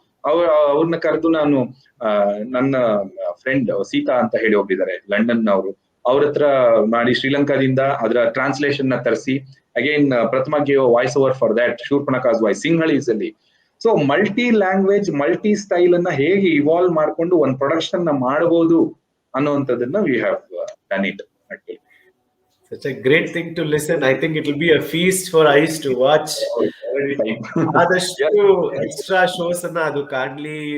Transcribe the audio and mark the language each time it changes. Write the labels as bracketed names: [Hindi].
[Kannada] ಅವ್ರನ್ನ ಕರೆದು ನಾನು ನನ್ನ ಫ್ರೆಂಡ್ ಸೀತಾ ಅಂತ ಹೇಳಿ ಒಬ್ಬಿದ್ದಾರೆ ಲಂಡನ್ ಅವರು, ಅವ್ರ ಹತ್ರ ಮಾಡಿ ಶ್ರೀಲಂಕಾದಿಂದ ಅದರ ಟ್ರಾನ್ಸ್ಲೇಷನ್ ನ ತರಿಸಿ again ಪ್ರಥಮಗೆ [English] voice over for that [Kannada] ಶೂರ್ಪನಖಾಸ್ voice Sinhalese ಅಲ್ಲಿ. So multi language multi style ಅನ್ನ ಹೇಗೆ ಇವಾಲ್ವ್ ಮಾಡ್ಕೊಂಡು ಒಂದು ಪ್ರೊಡಕ್ಷನ್ ನ ಮಾಡಬಹುದು ಅನ್ನುವಂಥದ್ದನ್ನ [English] We have done it. Such a great thing to listen. I think it will be a feast for eyes to watch. [Kannada] ಆದಷ್ಟು extra shows ಅನ್ನ ಅದು ಕಾಣ್ಲಿ.